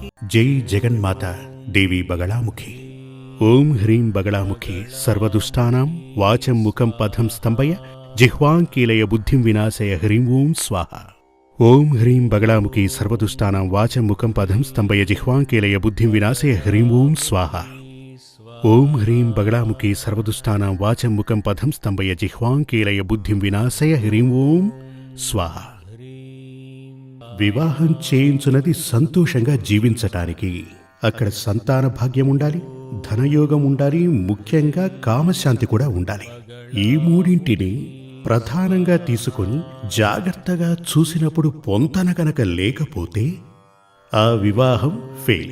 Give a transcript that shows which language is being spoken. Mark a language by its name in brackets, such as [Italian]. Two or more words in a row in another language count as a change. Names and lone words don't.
[Sanskrit] जय जगन्माता देवी बगलामुखी। ओम ह्रीं बगलामुखी सर्वदुष्टानां वाचं मुखं पदं स्तंभय जिह्वां कीलय बुद्धिं विनाशय ह्रीं ओं स्वाहा। ओम ह्रीं बगलामुखी सर्वदुष्टानां वाचं मुखं पदं स्तंभय जिह्वां कीलय बुद्धिं विनाशय ह्रीं ओं स्वाहा। ओम ह्रीं बगलामुखी सर्वदुष्टानां वाचं मुखं पदं स्तंभय जिह्वां कीलय बुद्धिं विनाशय ह्रीं ओं स्वाहा। [Telugu] వివాహం చేయించున్నది సంతోషంగా జీవించటానికి. అక్కడ సంతాన భాగ్యం ఉండాలి, ధనయోగం ఉండాలి, ముఖ్యంగా కామశాంతి కూడా ఉండాలి. ఈ మూడింటిని ప్రధానంగా తీసుకొని జాగ్రత్తగా చూసినప్పుడు పొంతన కనుక లేకపోతే ఆ వివాహం ఫెయిల్.